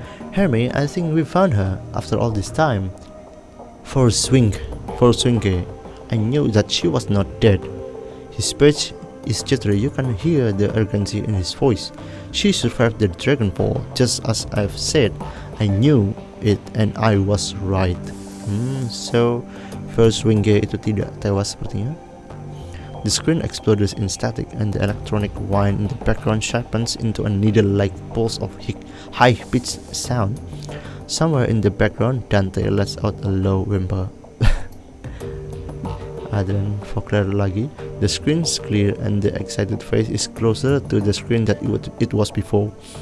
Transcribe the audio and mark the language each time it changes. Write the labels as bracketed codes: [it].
[en] Hermie, I think we found her after all this time. For Swinge, I knew that she was not dead. His speech is jittery. You can hear the urgency in his voice. She survived the Dragonfall, just as I've said. I knew it and I was right. [id] So first Swinge itu tidak tewas sepertinya. [en] The screen explodes in static and the electronic whine in the background sharpens into a needle-like pulse of high-pitched sound. Somewhere in the background, Dante lets out a low whimper. [id] Adrian Vogler lagi. [en] The screen's clear and the excited face is closer to the screen than it was before.